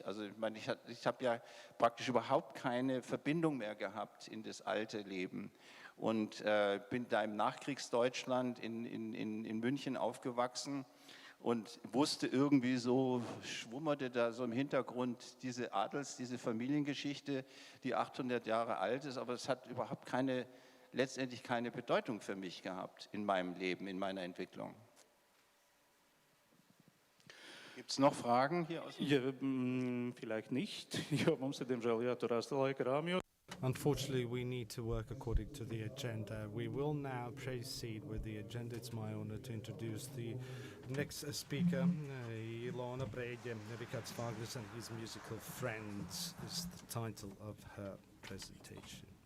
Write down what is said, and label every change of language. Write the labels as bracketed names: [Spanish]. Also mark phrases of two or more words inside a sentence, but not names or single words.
[German] Also ich meine, ich habe ja praktisch überhaupt keine Verbindung mehr gehabt in das alte Leben und bin da im Nachkriegsdeutschland in München aufgewachsen und wusste irgendwie so, schwummerte da so im Hintergrund diese Familiengeschichte, die 800 Jahre alt ist, aber es hat überhaupt letztendlich keine Bedeutung für mich gehabt in meinem Leben, in meiner Entwicklung. Gibt es noch Fragen hier aus dem Vielleicht nicht. [Latvian] Jo, mums ir diemžēl jāturās laika rāmjos. [English] Unfortunately, we need to work according to the agenda. We will now proceed with the agenda. It's my honor to introduce the next speaker, Ilona Brege, Richard Wagner and his musical Friends is the title of her presentation.